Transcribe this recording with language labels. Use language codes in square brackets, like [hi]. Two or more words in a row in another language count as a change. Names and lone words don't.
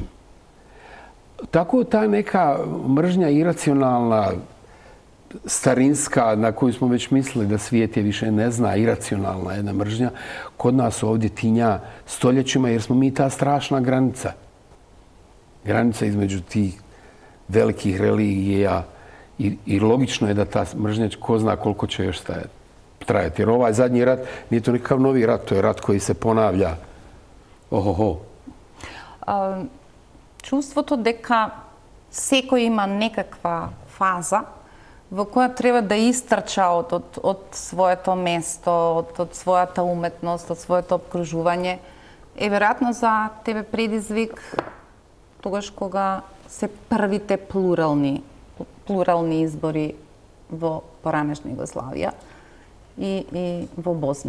[bs] Tako ta neka mržnja iracionalna, starinska, na koju smo već mislili da svijet je više ne zna, iracionalna jedna mržnja, kod nas ovdje tinja stoljećima jer smo mi ta strašna granica. Granica između tih velikih religija i logično je da ta mržnja ko zna koliko će još trajati. Jer ovaj zadnji rat nije to nikakav novi rat, to je rat koji se ponavlja. [mk] Чувството дека секој има некаква фаза во која треба да истрча од своето место, од својата уметност, од своето обкружување е веројатно за тебе предизвик тогаш кога се првите плурални избори во поранешна Југославија и во Босна.